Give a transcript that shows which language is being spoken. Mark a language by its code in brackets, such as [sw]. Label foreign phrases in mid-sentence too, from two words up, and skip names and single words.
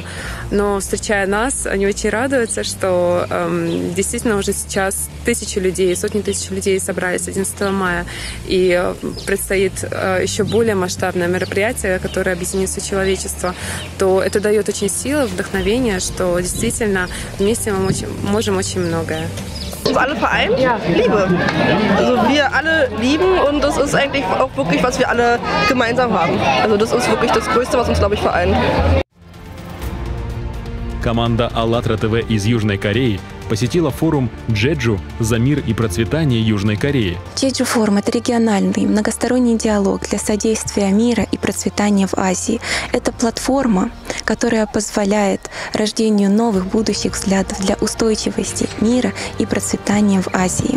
[ru] Но встречая нас, они очень радуются, что действительно уже сейчас тысячи людей, сотни тысяч людей собрались 11 мая, и предстоит еще более масштабное мероприятие, которое объединит все человечество, то это дает очень силы, вдохновение, что действительно вместе мы можем очень многое. [de] Uns alle vereint? Ja. Liebe. Also wir alle lieben, und das ist eigentlich auch wirklich, was wir alle gemeinsam haben. Also das ist wirklich das Größte, was uns, glaube ich, vereint. [ru] Команда АЛЛАТРА ТВ из Южной Кореи посетила форум Джеджу за мир и процветание Южной Кореи. Джеджу форум — это региональный, многосторонний диалог для содействия мира и процветания в Азии. Это платформа, которая позволяет рождению новых будущих взглядов для устойчивости мира и процветания в Азии.